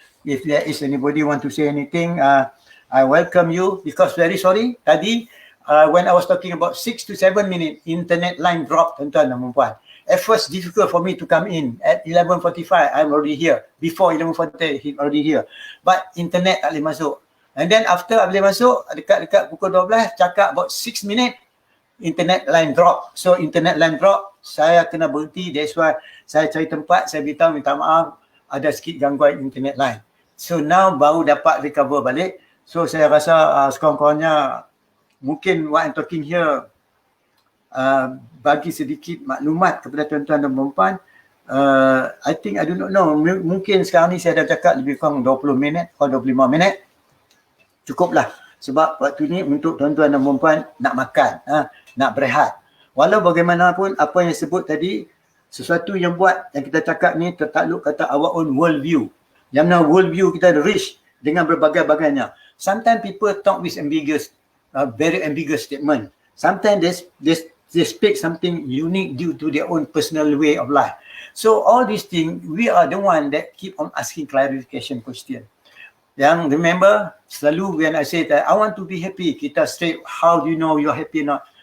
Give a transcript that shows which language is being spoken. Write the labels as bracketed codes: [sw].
[en] If there is anybody want to say anything, I welcome you, because very sorry, tadi when I was talking about 6 to 7 minutes, internet line dropped, tuan-tuan dan puan-puan. At first, difficult for me to come in. At 11:45, I'm already here. Before 11:40, he's already here. [ms] But internet tak boleh masuk. [en] And then after boleh masuk, dekat pukul 12, cakap about 6 minutes, internet line drop. [ms] So internet line drop, saya kena berhenti. That's why saya cari tempat, saya beritahu minta maaf, ada sikit gangguan internet line. So now baru dapat recover balik. So saya rasa sekurang-kurangnya mungkin what I'm talking here bagi sedikit maklumat kepada tuan-tuan dan puan-puan. I think, I do not know, mungkin sekarang ni saya dah cakap lebih kurang 20 minit atau 25 minit. Cukuplah. Sebab waktu ni untuk tuan-tuan dan puan-puan nak makan, nak berehat. Walau bagaimanapun apa yang sebut tadi, sesuatu yang buat yang kita cakap ni tertakluk kata our own world view. Yang mana world view kita rich dengan berbagai-bagainya. [en] Sometimes people talk with ambiguous, very ambiguous statement. Sometimes they speak something unique due to their own personal way of life. So all these things, we are the one that keep on asking clarification question. Yang remember, selalu when I say that I want to be happy, kita straight, how do you know you're happy or not?